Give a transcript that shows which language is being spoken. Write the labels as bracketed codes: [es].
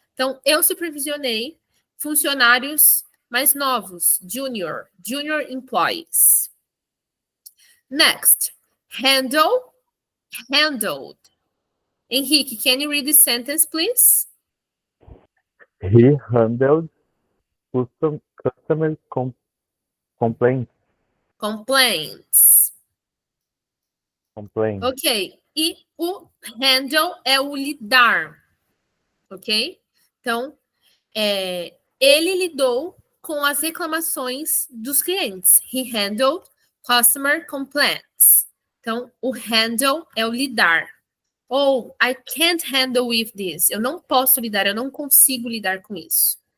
[pt] Então, eu supervisionei funcionários mais novos, [en] junior employees. Next, handled. Henrique, can you read this sentence, please? He handled customer complaints. Complaints. [pt] Ok. E o handle é o lidar. Ok? Então, ele lidou com as reclamações dos clientes. [en] He handled customer complaints. [pt] Então, o handle é o lidar. [en] Ou, I can't handle with this. [pt] Eu não posso lidar, eu não consigo lidar com isso.